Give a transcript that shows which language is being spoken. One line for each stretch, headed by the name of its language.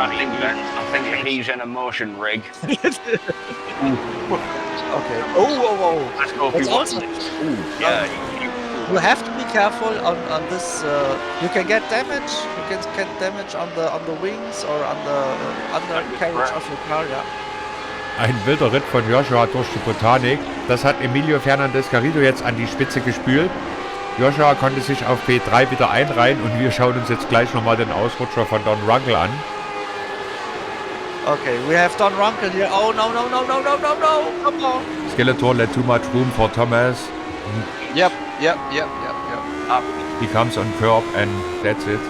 English: I think he's in a motion rig. Okay. Oh. Let's go That's if you want. also. Yeah. You have to be careful on this. You can get damage. You can get damage on the wings or on the undercarriage of your car. Yeah.
German: Ein wilder Ritt von Joshua durch die Botanik. Das hat Emilio Fernandez Garrido jetzt an die Spitze gespült. Joshua konnte sich auf P3 wieder einreihen und wir schauen uns jetzt gleich nochmal den Ausrutscher von Don Runkle an.
English: Okay, we have Don Runkle here. Oh no! Come on. Skeletor led too much room for Thomas. Yep. He comes on curb and that's it.